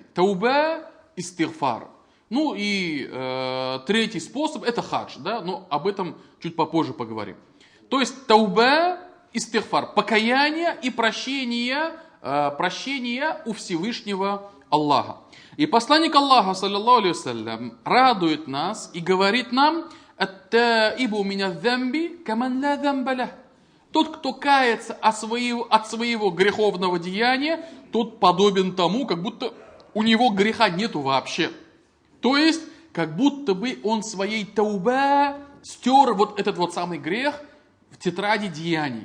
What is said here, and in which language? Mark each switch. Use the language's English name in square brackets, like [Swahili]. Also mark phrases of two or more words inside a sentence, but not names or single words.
[Russian] Тауба, истигфар. Третий способ – это хадж. Но об этом чуть попозже поговорим. То есть, тауба, истигфар, покаяние и прощение у Всевышнего Аллаха. И посланник Аллаха, [Arabic] صلى الله عليه وسلم, [Russian] радует нас и говорит нам, [Arabic] «التائب من الذنب كمن لا ذنب له». [Russian] Тот, кто кается от своего греховного деяния, тот подобен тому, как будто у него греха нету вообще. То есть, как будто бы он своей тауба стер вот этот вот самый грех в тетради деяний.